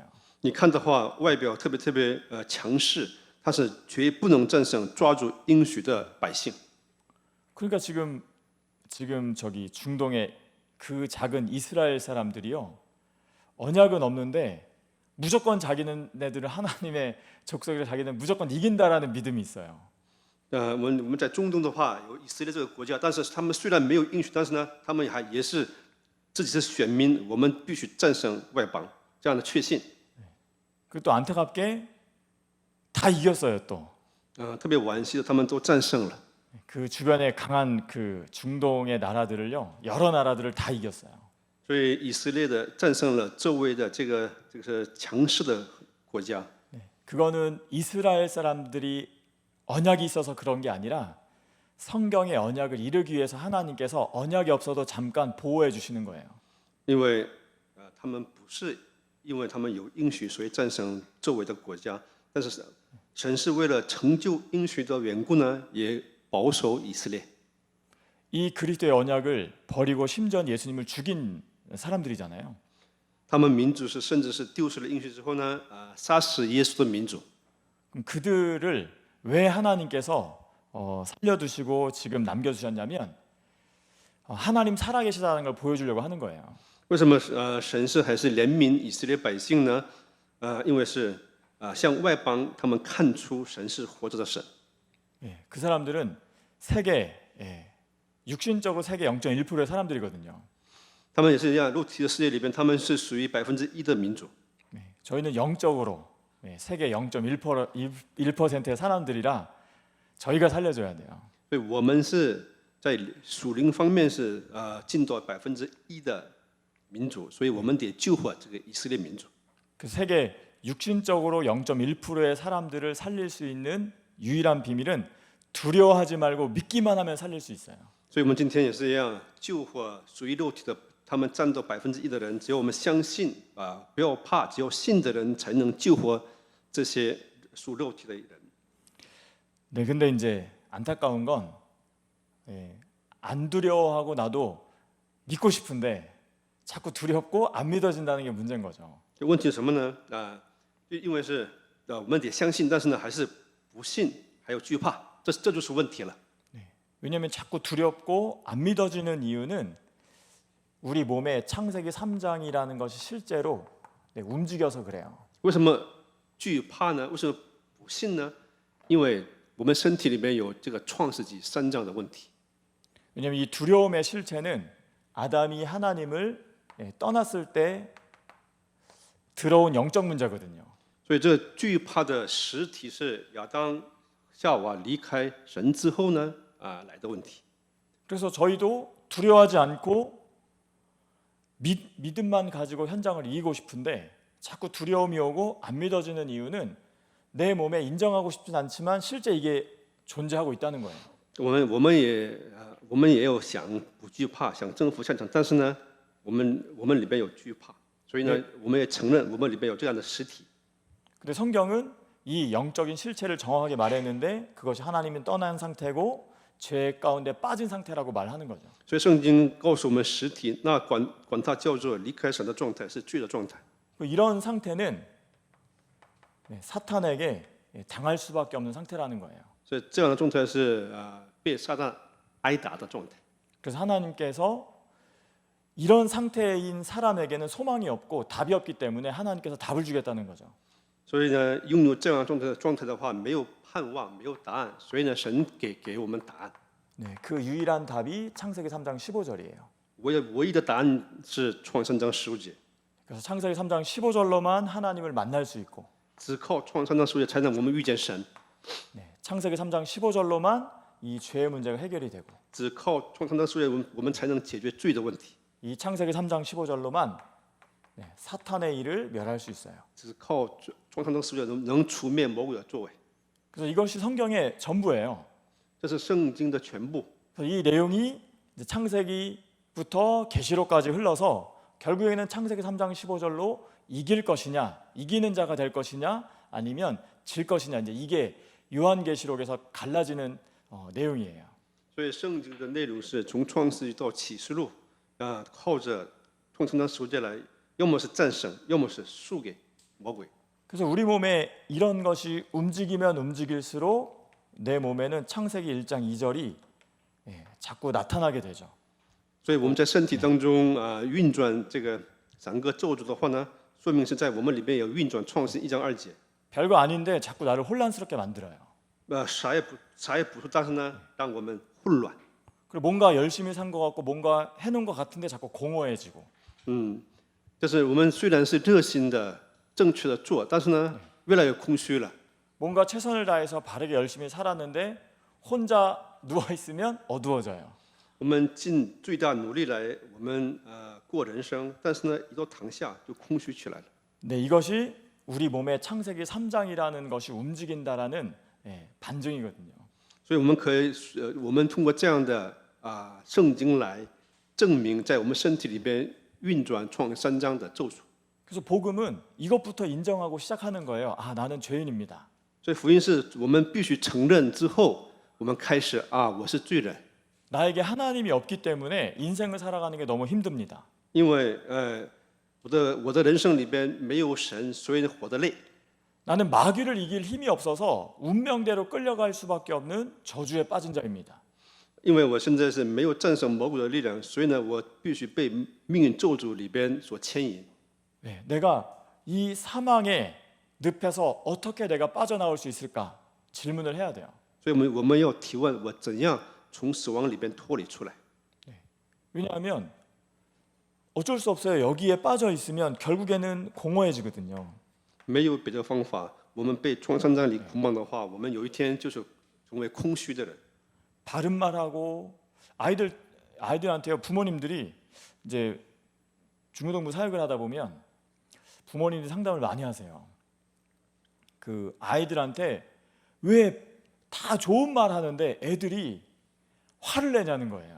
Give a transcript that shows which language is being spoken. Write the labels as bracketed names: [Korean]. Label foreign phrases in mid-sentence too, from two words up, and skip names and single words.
[Chinese] 你看的话，外表特别强势，但是绝不能战胜抓住应许的百姓。 [Korean] 그러니까 지금 저기 중동의 그 작은 이스라엘 사람들이요 언약은 없는데 무조건 자기네들은 하나님의 족속이라 자기는 무조건 이긴다라는 믿음이 있어요. [Chinese] 我们在中东的话，有以色列这个国家，但是他们虽然没有应许，但是呢，他们也是自己是选民，我们必须战胜外邦这样的确信。 [Korean] 그 또 안타깝게 다 이겼어요 또. [Chinese] 特别惋惜的，他们都战胜了。 [Korean] 그 주변에 강한 그 중동의 나라들을요 여러 나라들을 다 이겼어요. [Chinese] 所以以色列的战胜了周围的这个强势的国家。 [Korean] 그거는 이스라엘 사람들이 언약이 있어서 그런 게 아니라 성경의 언약을 이루기 위해서 하나님께서 언약이 없어도 잠깐 보호해 주시는 거예요. [Chinese] 因为他们不是因为他们有应许所以战胜周围的国家，但是神是为了成就应许的缘故呢，也保守以色列。 [Korean] 이 그리스도의 언약을 버리고 심지어 예수님을 죽인 사람들이잖아요. [Chinese] 他们民族是甚至是丢失了应许之后呢，杀死耶稣的民族。 [Korean] 그럼 그들을 왜 하나님께서 살려두시고 지금 남겨두셨냐면 하나님 살아계시다는 걸 보여주려고 하는 거예요. [Chinese] 为什么神是还是怜悯以色列百姓呢？因为是向外邦他们看出神是活着的神。 [Korean] 그 사람들은 세계 육신적으로 세계 0.1%의 사람들이거든요. [Chinese] 他们也是一样，肉体的世界里边，他们是属于1%的民族。 [Korean] 저희는 영적으로 세계 0.1%의 사람들이라 저희가 살려줘야 돼요. [Chinese] 所以我们是在属灵方面是尽到1%的民族，所以我们得救活这个以色列民族。 [Korean] 그 세계 육신적으로 0.1%의 사람들을 살릴 수 있는 유일한 비밀은 두려워하지 말고 믿기만 하면 살릴 수 있어요. [Chinese] 所以我们今天也是一样，救活属于肉体的，他们占到1%的人，只有我们相信不要怕，只有信的人才能救活这些属肉体的人。 [Korean] 네, 근데 이제 안타까운 건 안 두려워하고 나도 믿고 싶은데 자꾸 두렵고 안 믿어진다는 게 문제인 거죠. [Chinese] 问题是什么呢？因为是我们得相信，但是呢还是不信，还有惧怕，这就是问题了。 [Korean] 왜냐하면 자꾸 두렵고 안 믿어지는 이유는 우리 몸에 창세기 3장이라는 것이 실제로 움직여서 그래요. [Chinese] 为什么惧怕呢？为什么不信呢？因为我们身体里面有这个创世纪3章的问题。 [Korean] 왜냐하면 이 두려움의 실체는 아담이 하나님을 떠났을 때 들어온 영적 문제거든요. [Chinese] 所以这个惧怕的实体是亚当、夏娃离开神之后呢来的问题。 [Korean] 그래서 저희도 두려워하지 않고 믿음만 가지고 현장을 이기고 싶은데 자꾸 두려움이 오고 안 믿어지는 이유는 내 몸에 인정하고 싶진 않지만 실제 이게 존재하고 있다는 거예요. [Chinese] 我们也有想不惧怕，想征服现场，但是呢，我们里边有惧怕，所以呢，我们也承认我们里边有这样的实体。 [Korean] 근데 성경은 이 영적인 실체를 정확하게 말했는데 그것이 하나님이 떠난 상태고 죄 가운데 빠진 상태라고 말하는 거죠. [Chinese] 所以圣经告诉我们实体，那管它叫做离开神的状态，是罪的状态。 [Korean] 이런 상태는 사탄에게 당할 수밖에 없는 상태라는 거예요. [Chinese] 所以这样的状态是被撒旦挨打的状态。 [Korean] 그래서 하나님께서 이런 상태인 사람에게는 소망이 없고 답이 없기 때문에 하나님께서 답을 주겠다는 거죠. [Chinese] 所以呢，拥有这样状态的话，没有盼望，没有答案，所以呢，神给我们答案。 [Korean] 네, 그 유일한 답이 창세기 3장 15절이에요. [Chinese] 唯一的答案是创3章15节。 [Korean] 그래서 창세기 3장 15절로만 하나님을 만날 수 있고 [Chinese] 只靠创3章15节才能我们遇见神。 [Korean] 창세기 3장 15절로만 이 죄의 문제가 해결이 되고 [Chinese] 只靠创3章15节，我们才能解决罪的问题。 [Korean] 이 창세기 3장 15절로만 사탄의 일을 멸할 수 있어요. [Chinese] 只是靠创伤中十字架能除灭魔鬼的作为， [Korean] 그래서 이것이 성경의 전부예요. [Chinese] 这是圣经的全部。 [Korean] 그래서 이 내용이 이제 창세기부터 계시록까지 흘러서 결국에는 창세기 3장 15절로 이길 것이냐, 이기는 자가 될 것이냐, 아니면 질 것이냐, 이제 이게 요한계시록에서 갈라지는 내용이에요. [Chinese] 所以圣经的内容是从创世纪到启示录啊，靠着创成章十字架来，要么是战胜，要么是输给魔鬼。 [Korean] 그래서 우리 몸에 이런 것이 움직이면 움직일수록 내 몸에는 창세기 1장 2절이 자꾸 나타나게 되죠. [Chinese] 所以我们在身体当中运转这个三个咒诅的话呢，说明是在我们里面有运转创世1章2节。 [Korean] 별거 아닌데 자꾸 나를 혼란스럽게 만들어요. [Chinese] 啥也不是，但是呢，让我们混乱。 [Korean] 그리고 뭔가 열심히 산 것 같고 뭔가 해놓은 것 같은데 자꾸 공허해지고. [Chinese] 就是我们虽然是热心的、正确的做，但是呢，越来越空虚了。 [Korean] 뭔가 최선을 다해서 바르게 열심히 살았는데 혼자 누워 있으면 어두워져요. [Chinese] 我们尽最大努力来，我们过人生，但是呢，一到躺下就空虚起来了。 [Korean] 네, 이것이 우리 몸의 창세기 3장이라는 것이 움직인다라는 반증이거든요. [Chinese] 所以我们可以，我们通过这样的圣经来证明，在我们身体里边运转创3章的咒诅。 [Korean] 그래서 복음은 이것부터 인정하고 시작하는 거예요. 아, 나는 죄인입니다. [Chinese] 所以福音是我们必须承认之后，我们开始我是罪人， [Korean] 나에게 하나님이 없기 때문에 인생을 살아가는 게 너무 힘듭니다. [Chinese] 因为我的人生里边没有神，所以活得累。 [Korean] 나는 마귀를 이길 힘이 없어서 운명대로 끌려갈 수밖에 없는 저주에 빠진 자입니다. [Chinese] 因为我现在是没有战胜魔鬼的力量，所以呢，我必须被命运咒诅里边所牵引。 [Korean] 내가 이 사망의 늪에서 어떻게 내가 빠져나올 수 있을까 질문을 해야 돼요. [Chinese] 所以我们要提问：我怎样从死亡里边脱离出来？ [Korean] 왜냐하면 어쩔 수 없어요. 여기에 빠져 있으면 결국에는 공허해지거든요. [Chinese] 没有别的方法。我们被创伤在里捆绑的话，我们有一天就是成为空虚的人。 [Korean] 바른 말하고 아이들한테요. 부모님들이 이제 중고등부 사역을 하다 보면 부모님들이 상담을 많이 하세요. 그 아이들한테 왜 다 좋은 말 하는데 애들이 화를 내냐는 거예요.